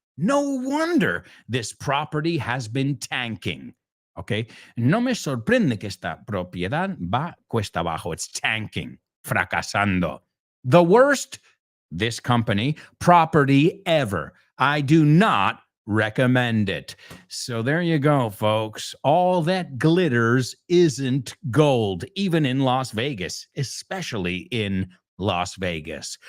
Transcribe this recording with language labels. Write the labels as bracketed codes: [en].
[en] No wonder this property has been tanking. Okay? [es] No me sorprende que esta propiedad va cuesta abajo. [en] It's tanking, fracasando. The worst, this company, property ever. I do not recommend it. So there you go, folks. All that glitters isn't gold, even in Las Vegas, especially in Las Vegas.